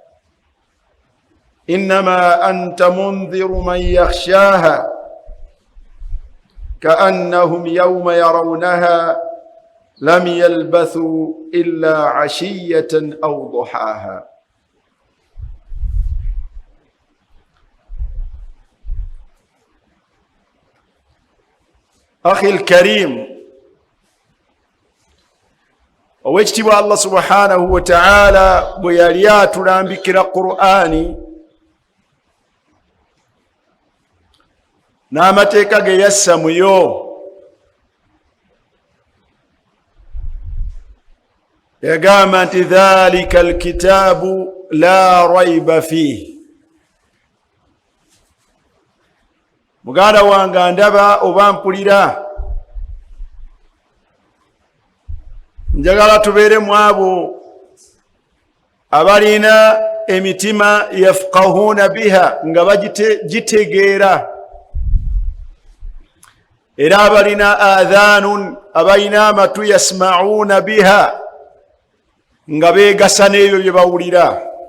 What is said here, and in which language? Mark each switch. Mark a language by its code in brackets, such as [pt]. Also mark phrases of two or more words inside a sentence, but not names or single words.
[ar] إنما أنت منذر من يخشاها كأنهم يوم يرونها لم يلبثوا إلا عشية أو ضحاها. أخي الكريم، [lg] owekitibwa [ar] الله سبحانه وتعالى [lg] bwe yali atulambikira Qur'ani n'amateeka ge yassa muyo, yagamba nti [ar] ذلك الكتاب لا ريب فيه. [lg] Muganda wange ndaba oba mpulira, njagala tubeere mu abo abalina emitima [ar] يفقهون بها [lg] nga bagitegeera, era abalina adhanun abalina amatu [ar] يسمعون بها [lg] nga beegasa n'ebyo bye bawulira.